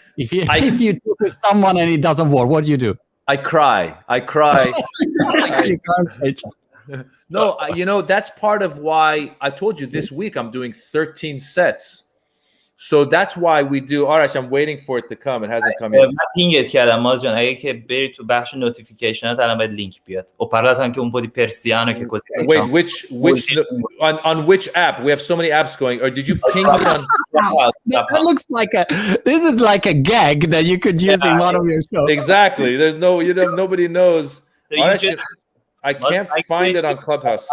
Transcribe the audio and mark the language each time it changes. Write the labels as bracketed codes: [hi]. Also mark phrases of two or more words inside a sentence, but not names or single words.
[en] If you do it with someone and it doesn't work, what do you do? I cry. No, that's part of why I told you this week I'm doing 13 sets. So that's why we do. Arash, I'm waiting for it to come. It hasn't come yet. [fa] من پینگت کردم ماز جان، اگه که بری تو بخش نوتیفیکیشنات الان باید لینک بیاد. [it] O parlato anche un po' di persiano che così. [en] Wait, on which app? We have so many apps going. Or did you ping me on? That looks like this is like a gag that you could use in one of your shows. Exactly. There's nobody knows. So I can't find it on Clubhouse.